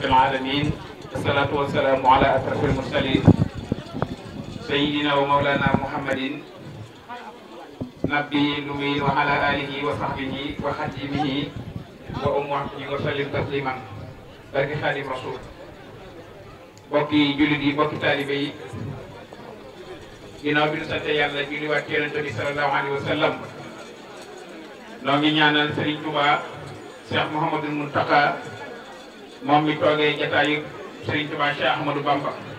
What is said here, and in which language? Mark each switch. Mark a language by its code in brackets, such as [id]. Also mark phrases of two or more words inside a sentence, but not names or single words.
[ar] العالمين والصلاة والسلام على أشرف المرسلين سيدنا ومولانا محمد نبي الأمي وعلى آله وصحبه وخديمه وأمته وسلم تسليما [wo] barke Xaadim Rasuul bokki jullit yi bokki taalibe yi ginnaaw bi ñu sant yàlla julliwaat ci Yonent bi [ar] صلى الله عليه وسلم [wo] noo ngi ñaanal Serigne Touba Cheikh Mouhamadou Mountakha moom mi toogee jataayu Serigne Touba Cheikh Ahmadou Bamba